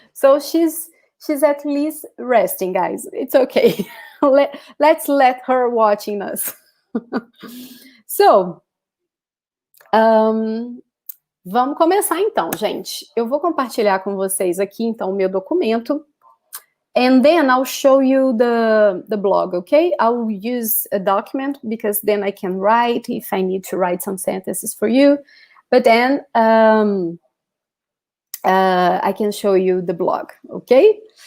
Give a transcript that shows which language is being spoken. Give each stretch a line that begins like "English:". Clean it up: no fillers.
English: So she's at least resting, guys. It's okay. Let's let her watching us.
Portuguese: So, vamos começar então, gente. Eu vou compartilhar com vocês aqui, então, o meu documento.
English: And then I'll show you the blog, okay? I'll use a document because then I can write if I need to write some sentences for you. But then I can show you the blog, okay?